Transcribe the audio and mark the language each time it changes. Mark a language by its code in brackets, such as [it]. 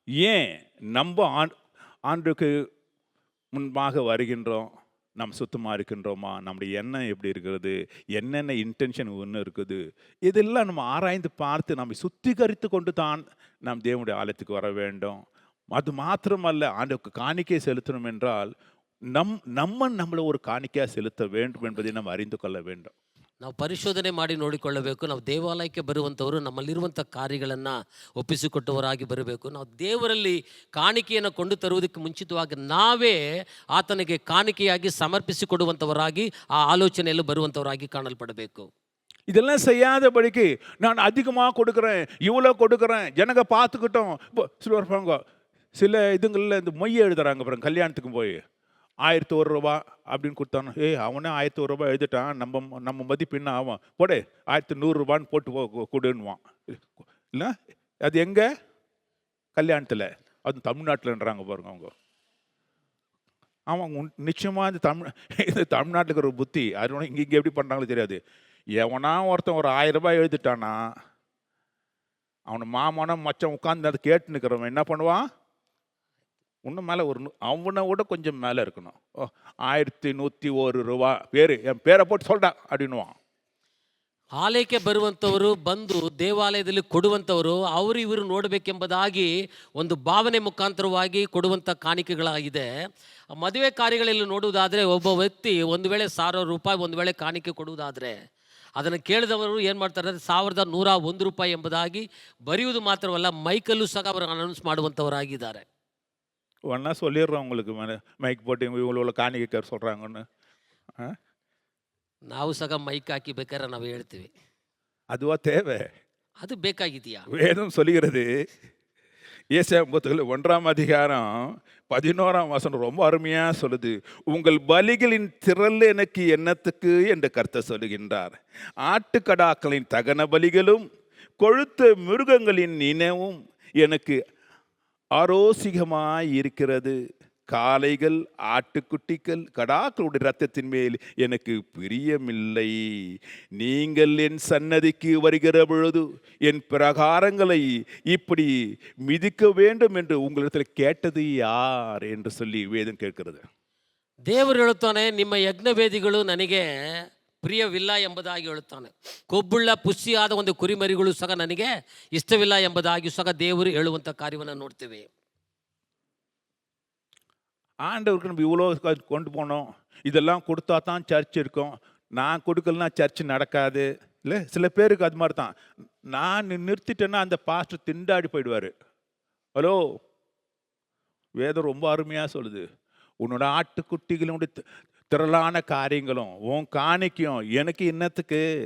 [ta] ஏன் நம்ம ஆண்டுக்கு முன்பாக வருகின்றோம், நம்ம சுத்தமாக இருக்கின்றோமா, நம்முடைய எண்ணம் எப்படி இருக்கிறது, என்னென்ன இன்டென்ஷன் ஒன்று இருக்குது, இதெல்லாம் நம்ம ஆராய்ந்து பார்த்து நம்ம சுத்திகரித்து கொண்டு தான் நாம் தேவனுடைய ஆலயத்துக்கு வர வேண்டும். அது மாத்திரமல்ல, ஆண்டுக்கு காணிக்கை செலுத்தணும் என்றால் நம்மளை ஒரு காணிக்கையாக செலுத்த வேண்டும் என்பதை நம்ம அறிந்து கொள்ள வேண்டும். [kn] ನಾವು ಪರಿಶೋಧನೆ ಮಾಡಿ ನೋಡಿಕೊಳ್ಳಬೇಕು. ನಾವು ದೇವಾಲಯಕ್ಕೆ ಬರುವಂಥವರು ನಮ್ಮಲ್ಲಿರುವಂಥ ಕಾರ್ಯಗಳನ್ನು ಒಪ್ಪಿಸಿಕೊಟ್ಟವರಾಗಿ ಬರಬೇಕು. ನಾವು ದೇವರಲ್ಲಿ ಕಾಣಿಕೆಯನ್ನು ಕೊಂಡು ತರುವುದಕ್ಕೆ ಮುಂಚಿತವಾಗಿ ನಾವೇ ಆತನಿಗೆ ಕಾಣಿಕೆಯಾಗಿ ಸಮರ್ಪಿಸಿಕೊಡುವಂಥವರಾಗಿ ಆ ಆಲೋಚನೆಯಲ್ಲಿ ಬರುವಂಥವರಾಗಿ ಕಾಣಲ್ಪಡಬೇಕು. [ta] இதெல்லாம் செய்யாதபடிக்கு நான் அதிகமாக கொடுக்குறேன், இவ்வளோ கொடுக்குறேன், ஜனங்க பார்த்துக்கிட்டோம். இப்போ சில இதுங்களில் இந்த மொய்யை எழுதுறாங்க பாருங்க, கல்யாணத்துக்கு போய் 1001 ரூபா அப்படின்னு கொடுத்தானோ, அவனே 1001 ரூபா எழுதிட்டான், நம்ம மதிப்பு என்ன ஆகும், போடு 1100 ரூபான்னு போட்டு கொடுன்னுவான். இல்லை, அது எங்கே? கல்யாணத்தில். அது தமிழ்நாட்டில்ன்றாங்க பாருங்க அவங்க. ஆமாம், நிச்சயமாக இது தமிழ்நாட்டுக்கு ஒரு புத்தி. அது இங்கே எப்படி பண்ணுறாங்களோ தெரியாது. எவனா ஒருத்தன் ஒரு 1000 ரூபாய் எழுதிட்டானா, அவனை மாமனா மச்சம் உட்காந்து அதை கேட்டு நிற்கிறவன் என்ன பண்ணுவான், இன்னும் மேலே அவனை விட கொஞ்சம் மேலே இருக்கணும். 1101 ரூபா என் பேரை போட்டு சொல்டா அப்படின்னுவான். [kn] ಆಲಯಕ್ಕೆ ಬರುವಂಥವರು ಬಂದು ದೇವಾಲಯದಲ್ಲಿ ಕೊಡುವಂಥವರು ಅವರು ಇವರು ನೋಡಬೇಕೆಂಬುದಾಗಿ ಒಂದು ಭಾವನೆ ಮುಖಾಂತರವಾಗಿ ಕೊಡುವಂಥ ಕಾಣಿಕೆಗಳಾಗಿದೆ. ಮದುವೆ ಕಾರ್ಯಗಳಲ್ಲಿ ನೋಡುವುದಾದರೆ ಒಬ್ಬ ವ್ಯಕ್ತಿ ಒಂದು ವೇಳೆ 1000 ರೂಪಾಯಿ ಒಂದು ವೇಳೆ ಕಾಣಿಕೆ ಕೊಡುವುದಾದರೆ ಅದನ್ನು ಕೇಳಿದವರು ಏನು ಮಾಡ್ತಾರೆ, 1101 ರೂಪಾಯಿ ಎಂಬುದಾಗಿ ಬರೆಯುವುದು ಮಾತ್ರವಲ್ಲ, ಮೈಕಲ್ಲೂ ಸಹ ಅವರು ಅನೌನ್ಸ್ ಮಾಡುವಂಥವರಾಗಿದ್ದಾರೆ. [ta] ஒன்றா சொல்லிடுறோம் உங்களுக்கு, மைக் போட்டு இவ்வளோ காணிக்க சொல்கிறாங்கன்னு. [kn] ನಾವು ಸಹ ಮೈಕ್ ಹಾಕಿ ಬೇಕಾದ್ರೆ ನಾವು ಹೇಳ್ತೀವಿ. [ta] அதுவா தேவை? [kn] ಅದು ಬೇಕಾಗಿದೆಯಾ? [ta] வேதம் சொல்லுகிறது, ஏசாயா 1ஆம் அதிகாரம் 11ஆம் வசனம் ரொம்ப அருமையாக சொல்லுது. உங்கள் பலிகளின் திரள் எனக்கு என்னத்துக்கு என்று கர்த்தர் சொல்லுகின்றார். ஆட்டுக்கடாக்களின் தகன பலிகளும் கொழுத்த மிருகங்களின் நினைவும் எனக்கு ஆரோசிகமாய் இருக்கிறது. காளைகள், ஆட்டுக்குட்டிகள், கடாக்களுடைய இரத்தத்தின் மேல் எனக்கு பிரியமில்லை. நீங்கள் என் சன்னதிக்கு வருகிற பொழுது என் பிரகாரங்களை இப்படி மிதிக்க வேண்டும் என்று உங்களிடத்தில் கேட்டது யார் என்று சொல்லி வேதம் கேட்கிறது. [kn] ದೇವರು ಹೇಳುತ್ತಾನೆ, ನಿಮ್ಮ ಯಜ್ಞವೇದಿಗಳು ನನಗೆ ಪ್ರಿಯವಿಲ್ಲ ಎಂಬುದಾಗಿ ಹೇಳುತ್ತಾನೆ. ಕೊಬ್ಬುಳ್ಳ ಪುಷ್ಟಿಯಾದ ಒಂದು ಕುರಿಮರಿಗಳು ಸಹ ನನಗೆ ಇಷ್ಟವಿಲ್ಲ ಎಂಬುದಾಗಿ ಸಹ ದೇವರು ಹೇಳುವಂಥ ಕಾರ್ಯವನ್ನು ನೋಡ್ತೇವೆ. [ta] ஆண்டவருக்கு நம்ம இவ்வளோ கொண்டு போனோம், இதெல்லாம் கொடுத்தா தான் சர்ச் இருக்கும், நான் கொடுக்கலனா சர்ச் நடக்காது. இல்லை, சில பேருக்கு அது மாதிரி தான். நான் நிறுத்திட்டேன்னா அந்த பாஸ்டர் திண்டாடி போயிடுவார். ஹலோ, வேதம் ரொம்ப அருமையாக சொல்லுது, உன்னோட ஆட்டுக்குட்டிகளுடைய திரளான காரியங்களும் உன் காணிக்கையும் எனக்கு என்னத்துக்கு?